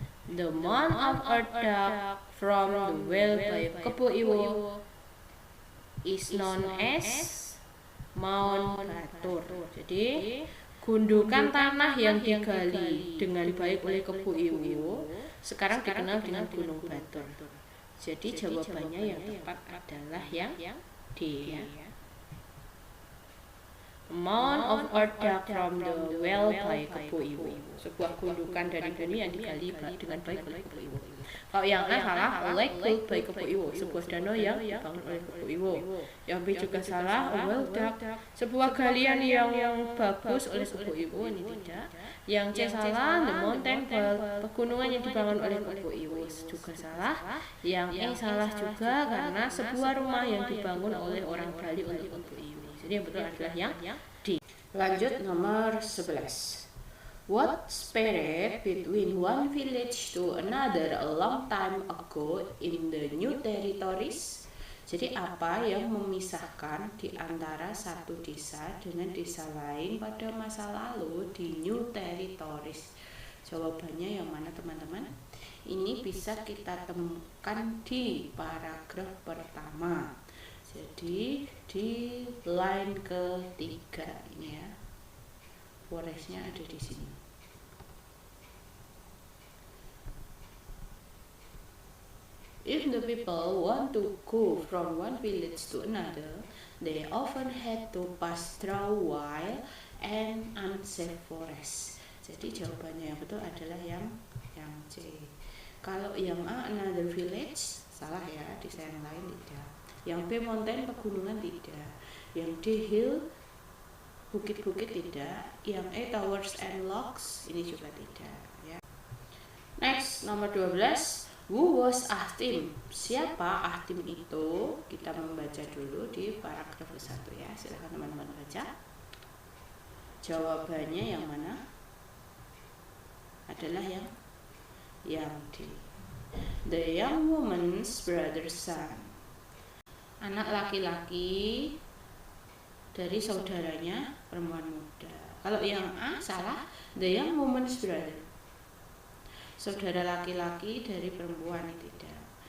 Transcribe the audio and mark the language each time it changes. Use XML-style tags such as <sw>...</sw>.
<en>The Mount of Earth dug from the well by Kebo Iwo is known as Mount Batur.</en> <id>Jadi gundukan tanah yang digali dengan baik oleh Kebo Iwo sekarang dikenal dengan Gunung Batur. Jadi jawabannya yang tepat adalah yang D ya.</id> <en>Mount of Earth dug from the well by Kebo Iwo.</en> <id>Sebuah gundukan dari bumi yang digali dengan baik oleh Kebo Iwo. Kalau yang A salah,</id> <en>lake built by Kebo Iwo,</en> <id>sebuah danau yang dibangun oleh Kebo Iwo. Yang B juga salah,</id> <en>well dug,</en> <id>sebuah galian yang bagus oleh Kebo Iwo, ini tidak. Yang C salah,</id> <en>the mountain</en> <id>pegunungan yang dibangun oleh Kebo Iwo, juga salah. Yang E salah juga karena sebuah rumah yang dibangun oleh orang Bali oleh Kebo Iwo. Jadi yang betul adalah yang D. Lanjut nomor 11.</id> <en>What spread between one village to another a long time ago in the new territories?</en> <id>Jadi apa yang memisahkan di antara satu desa dengan desa lain pada masa lalu di</id> <en>new territories?</en> <id>Jawabannya yang mana teman-teman? Ini bisa kita temukan di paragraf pertama. Jadi di line ketiga ini ya. Forestnya ada di sini.</id> <en>If the people want to go from one village to another, they often had to pass through wild and unsafe forest.</en> <id>Jadi jawabannya yang betul adalah yang C. Kalau yang A,</id> <en>another village,</en> <id>salah ya, di yang lain tidak. Yang B, mountain, pegunungan tidak. Yang D, hill, bukit-bukit tidak. Yang E,</id> <en>towers and logs,</en> <id>ini juga tidak ya.</id> <en>Next,</en> <id>nomor 12.</id> <en>Who was Ahtim?</en> <id>Siapa Ahtim itu? Kita membaca dulu di paragraf ke-1 ya. Silakan teman-teman baca. Jawabannya yang mana? Adalah yang D.</id> <en>The young woman's brother's son.</en> <id>Anak laki-laki dari saudaranya perempuan muda. Kalau yang A salah,</id> <en>the young woman's brother.</en> <id>Saudara laki-laki dari perempuan tidak.</id>